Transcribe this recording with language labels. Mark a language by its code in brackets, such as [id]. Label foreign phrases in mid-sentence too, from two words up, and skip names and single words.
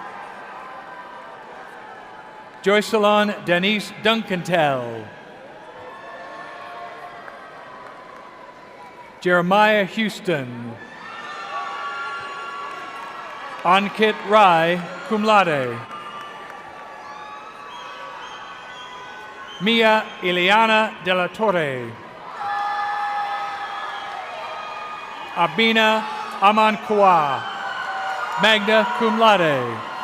[en] Joycelyn Denise Duncantel. Jeremiah Houston. Ankit Rai, cum laude. Mia Ileana de la Torre. Abina Amankwa, magna cum laude.